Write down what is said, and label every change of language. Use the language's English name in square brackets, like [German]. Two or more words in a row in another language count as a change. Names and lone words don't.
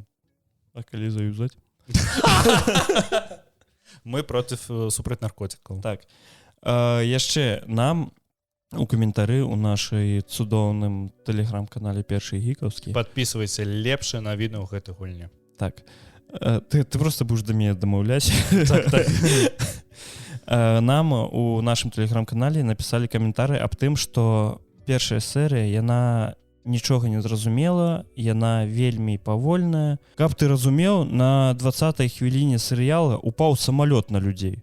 [Belarusian] А калі заюзаць? Мы супраць наркотикаў. Так. Яшчэ нам у каментары ў нашай цудоўным тэлеграм-канале Першы гікаўскі. Падпісвайся, лепшыя навіны ў гэтай гульні. Так. [Russian] Ты просто будешь до меня домаўляць. [Belarusian] Нам у нашым тэлеграм-канале напісалі каментары аб тым, што першая серыя, яна нічога не зразумела, яна вельмі павольная. Каб ты разумеў, на 20-й хвіліне серыяла упаў самалёт на людзей.